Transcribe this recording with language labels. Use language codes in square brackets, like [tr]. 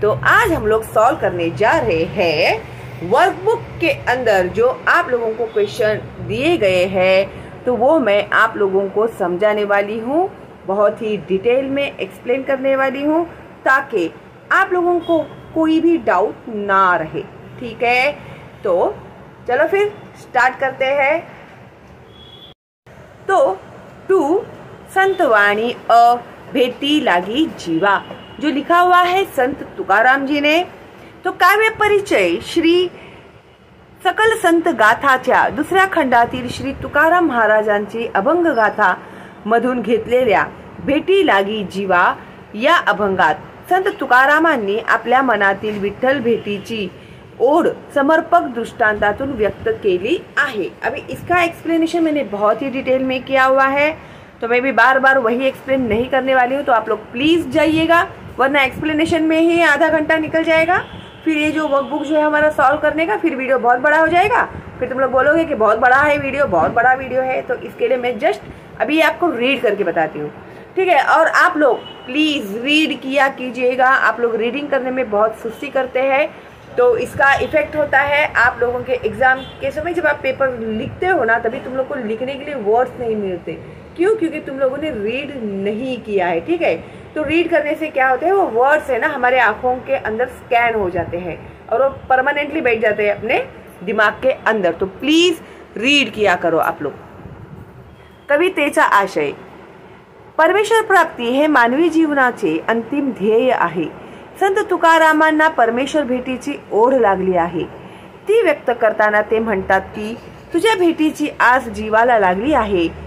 [hi] तो आज हम लोग सॉल्व करने जा रहे हैं वर्कबुक के अंदर जो आप लोगों को क्वेश्चन दिए गए हैं, तो वो मैं आप लोगों को समझाने वाली हूँ, बहुत ही डिटेल में एक्सप्लेन करने वाली हूँ, ताकि आप लोगों को कोई भी डाउट ना रहे, ठीक है? तो चलो फिर स्टार्ट करते हैं। तो टू संतवाणी अ भेटी लागी जीवा, जो लिखा हुआ है संत तुकाराम जी ने। [mr] तो काव्य परिचय श्री सकल संत गाथाच्या दुसऱ्या खंडातील श्री तुकाराम महाराजांची अभंग गाथा मधून घेतलेल्या भेटी लागी जीवा या अभंगात संत तुकारामांनी आपल्या मनातील विठ्ठल भेटीची ओढ समर्पक दृष्टांतातून व्यक्त केली आहे। [hi] अभी इसका एक्सप्लेनेशन मैंने बहुत ही डिटेल में किया हुआ है, तो मैं भी बार बार वही एक्सप्लेन नहीं करने वाली हूँ। तो आप लोग प्लीज जाइएगा, वरना एक्सप्लेनेशन में ही आधा घंटा निकल जाएगा। फिर ये जो वर्कबुक जो है हमारा सॉल्व करने का, फिर वीडियो बहुत बड़ा हो जाएगा। फिर तुम लोग बोलोगे कि बहुत बड़ा है वीडियो, बहुत बड़ा वीडियो है। तो इसके लिए मैं जस्ट अभी आपको रीड करके बताती हूँ, ठीक है? और आप लोग प्लीज रीड किया कीजिएगा। आप लोग रीडिंग करने में बहुत सुस्ती करते हैं, तो इसका इफेक्ट होता है आप लोगों के एग्जाम के समय। जब आप पेपर लिखते हो ना, तभी तुम लोग को लिखने के लिए वर्ड्स नहीं मिलते। क्यों? क्योंकि तुम लोगों ने रीड नहीं किया है, ठीक है? तो रीड करने से क्या होता है, वो वर्ड्स है ना हमारे आंखों के अंदर स्कैन हो जाते हैं और वो परमानेंटली बैठ जाते हैं अपने दिमाग के अंदर। तो प्लीज रीड किया करो आप लोग। [mr] कवितेचा आशय: परमेश्वर प्राप्ती हे मानवी जीवनाचे अंतिम ध्येय आहे। संत तुकारामांना परमेश्वर भेटीची ओढ लागली आहे। ती व्यक्त करताना ते म्हणतात की तुझ्या भेटीची आस जीवाला लागली आहे।